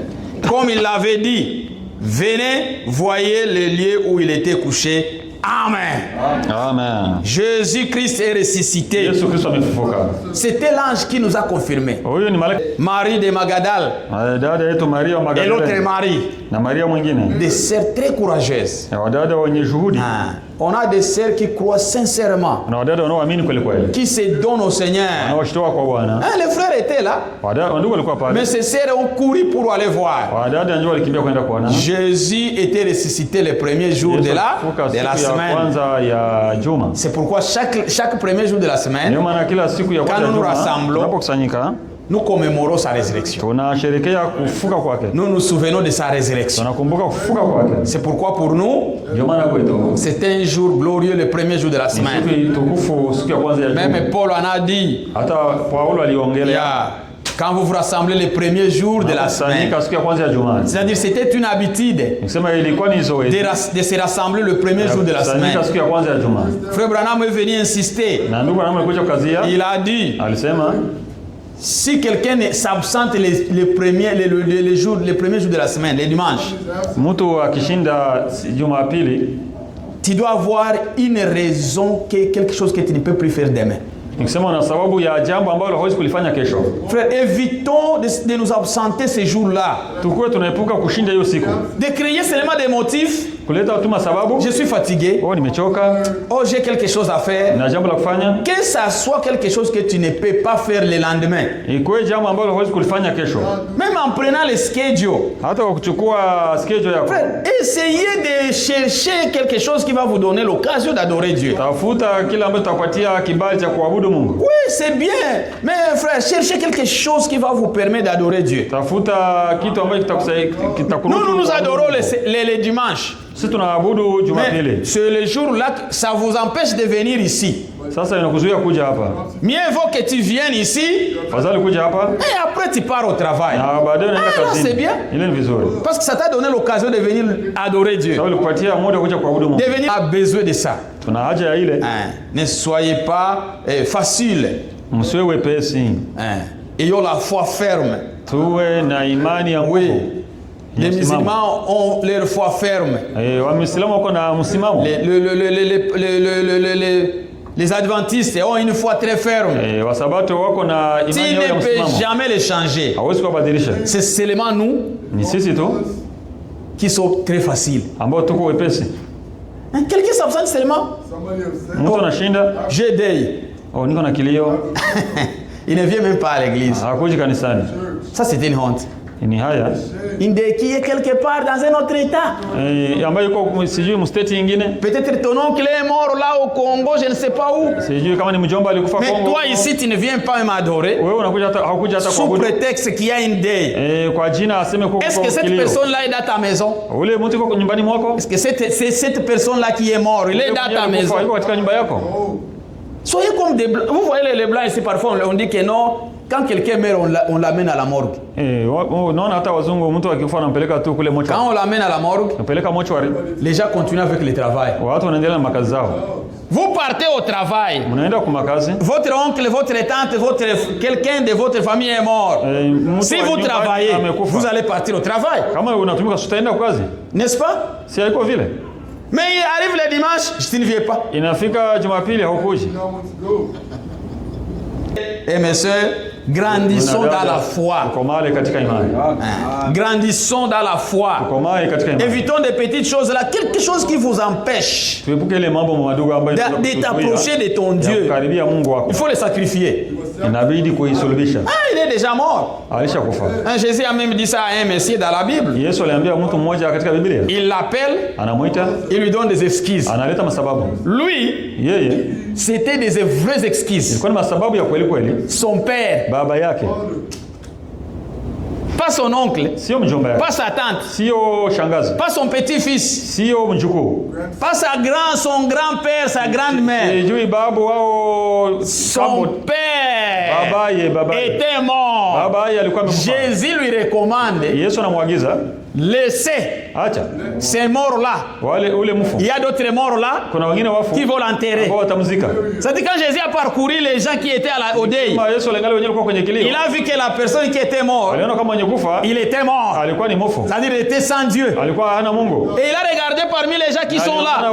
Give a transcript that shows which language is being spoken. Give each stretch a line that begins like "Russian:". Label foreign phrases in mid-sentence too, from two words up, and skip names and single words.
French: Comme il l'avait dit. Venez, voyez le lieu où il était couché. Amen. Amen. Jésus-Christ est ressuscité.
Swahili: Yesu Kristo amefufuka.
French: C'était l'ange qui nous a confirmé.
Swahili: Huyu ni malaika.
French: Marie de Magdala
Swahili: Dada yetu Maria wa
French: et l'autre Magdalene. Marie.
Swahili: Na Maria mwingine.
French: Des sœurs très courageuses.
Swahili: Na wadada wenye juhudi.
French: On a des sœurs qui croient sincèrement,
Swahili: Na wadada wanaoamini kweli kweli.
French: qui se donnent au Seigneur.
Swahili: Wanaoshitoa kwa Bwana.
French: Les frères étaient là,
Swahili: Ndugu walikuwa pale.
French: mais ces sœurs ont couru pour aller voir.
Swahili: Wadada ndio walikimbia kwenda kuona.
French: Jésus était ressuscité le premier jour de la semaine.
Swahili: Kwanza ya juma.
French: C'est pourquoi chaque premier jour de la semaine,
Swahili: Ndio maana kila siku ya kwanza
French: quand nous nous rassemblons,
Swahili: tunapokusanyika,
French: nous commémorons sa résurrection.
Swahili: tunasherehekea kufuka kwake.
French: Nous nous souvenons de sa résurrection.
Swahili: Tunakumbuka kufuka kwake.
French: C'est pourquoi pour nous,
Swahili: Ndio maana kwetu
French: c'est un jour glorieux le premier jour de la semaine.
Swahili: siku tukufu, siku ya kwanza ya juma.
French: Même Paul en a dit,
Swahili: Hata Paulo aliongelea
French: quand vous vous rassemblez le premier jour de la semaine.
Swahili: siku ya kwanza ya juma.
French: C'est-à-dire c'était une habitude
Swahili: Nikisema ilikuwa ni zoezi
French: de se rassembler le premier jour de la semaine.
Swahili: siku ya kwanza ya juma.
French: Frère Branham est venu insister.
Swahili: Na ndugu Branham alikuja kazia.
French: Il a dit,
Swahili: Alisema
French: si quelqu'un s'absente les premiers jours de la semaine, les dimanches,
Swahili: mtu akishinda Jumapili,
French: tu dois avoir une raison, quelque chose que tu ne peux plus faire demain.
Swahili: nikisema na sababu ya jambo ambalo hawezi kulifanya kesho.
French: Frère, évitons de nous absenter ces jours-là.
Swahili: Tukue tunaepuka kushinda hiyo siku.
French: De créer seulement des motifs.
Swahili: Kuleta tuma sababu.
French: Je suis fatigué.
Swahili: Oh, nimechoka.
French: Oh, j'ai quelque chose à faire.
Swahili: Na jambo la kufanya.
French: Que ça soit quelque chose que tu ne peux pas faire le lendemain.
Swahili: Ikuwe jambo ambalo hawezi kulifanya kesho.
French: Même en prenant le schedule.
Swahili: Hata kwa kuchukua schedule yako.
French: Frère, essayez de chercher quelque chose qui va vous donner l'occasion d'adorer Dieu.
Swahili: Tafuta kile ambacho tutakupatia kibali cha kuabudu Mungu.
French: Oui, c'est bien. Mais frère, cherchez quelque chose qui va vous permettre d'adorer Dieu.
Swahili: Tafuta kitu ambacho kitakuruhusu.
French: Nous adorons les dimanches.
Swahili: Sisi tunaabudu Jumapili.
French: C'est le jour là ça vous empêche de venir ici.
Swahili: Sasa inakuzuia kuja hapa.
French: Mieux vaut que tu viennes ici.
Swahili: Fadhali kuja hapa.
French: Et après tu pars au travail.
Swahili: Na baadaye unaenda kazini.
French: C'est bien.
Swahili: Ile ni vizuri.
French: Parce que ça t'a donné l'occasion de venir adorer Dieu.
Swahili: Sababu kupatia muda kuja kuabudu Mungu.
French: De venir a besoin de ça.
Swahili: Tuna haja ya ile.
French: Ne soyez pas facile.
Swahili: Msiwe wepesi.
French: Ayons la foi ferme.
Swahili: Tuwe na imani ya nguvu.
French: Les musulmans ont leur foi ferme.
Swahili: Waislamu wako na msimamo.
French: Les adventistes ont une foi très ferme.
Swahili: Wasabato wako na imani yao ya msimamo.
French: Tu ne peux jamais les changer.
Swahili: Hawezi kubadilisha.
French: C'est seulement nous.
Swahili: Ni sisi tu
French: qui sont très faciles.
Swahili: Ambao tuko wepesi.
French: Quelqu'un s'absente seulement.
Swahili: Mtu anashinda.
French: J'ai deuil.
Swahili: Oh, niko na kilio.
French: Il ne vient même pas à l'église.
Swahili: Hakuji kanisani.
French: Ça c'est une honte.
Swahili: Ni haya.
French: Inde qui est quelque part dans un autre état.
Swahili: Ambayo yuko sijui mstate nyingine.
French: Peut-être ton oncle est mort là au Congo, je ne sais pas où.
Swahili: Sijui kama ni mjomba alikufa Congo.
French: Mais toi ici tu ne viens pas m'adorer.
Swahili: Wewe unakuja hata hakuja hata
French: sous prétexte qu'il y a une deuil.
Swahili: Kwa jina aseme kwa
French: Est-ce que cette personne là est dans ta maison?
Swahili: Ule mtu yuko nyumbani mwako?
French: Est-ce que c'est cette personne là qui est mort, il est dans ta maison?
Swahili: Yuko katika nyumba yako.
French: Soyez comme des blancs. Vous voyez les blancs ici parfois on dit que non. Quand quelqu'un meurt, on l'amène à la morgue.
Swahili: Unaona hata wazungu mtu akifa anampeleka tu kule mochwari.
French: Quand on l'amène à la morgue,
Swahili: anapeleka mochwari.
French: Les gens continuent avec le travail.
Swahili: Watu wanaendelea na makazi zao.
French: Vous partez au travail.
Swahili: Mnaenda kwa makazi.
French: Votre oncle, votre tante, quelqu'un de votre famille est mort. Si vous travaillez, vous allez partir au travail.
Swahili: Kama unatumika utaenda kwa kazi.
French: N'est-ce pas?
Swahili: Si haiko vile.
French: Mais il arrive le dimanche, je ne viens pas.
Swahili: Inafika Jumapili haukuji.
French: Et mes sœurs, grandissons dans la foi. Grandissons dans la foi. Évitons des petites choses là, quelque chose qui vous empêche de t'approcher de ton Dieu. Il faut les sacrifier.
Swahili: inabidi kuisulubisha.
French: Il est déjà mort.
Swahili: Alishakufa.
French: Jésus a même dit ça à un Messie dans la Bible.
Swahili: Yesu aliambia mtu mmoja katika Biblia.
French: Il l'appelle,
Swahili: anamuita,
French: il lui donne des excuses.
Swahili: Analeta masababu.
French: Lui,
Swahili: yeye,
French: c'était des vraies excuses.
Swahili: Ilikuwa ni masababu ya kweli kweli.
French: Son père,
Swahili: baba yake,
French: pas son oncle,
Swahili: sio mjomba yake,
French: pas sa tante,
Swahili: sio shangazi,
French: pas son petit-fils,
Swahili: sio mjukuu,
French: pas son grand-père, sa grande-mère.
Swahili: Sijui babu wao,
French: son père
Swahili: babaye
French: était mort.
Swahili: Babaye alikuwa amekufa.
French: Jésus lui recommande,
Swahili: Yesu anamwagiza,
French: laissez
Swahili: acha
French: ces morts-là.
Swahili: Ule mfu.
French: Il y a d'autres morts là qui vont l'enterrer. C'est-à-dire quand Jésus a parcouru les gens qui étaient au deuil, il a vu que la personne qui était morte, il était mort. C'est-à-dire il était sans Dieu. Et il a regardé parmi les gens qui sont là.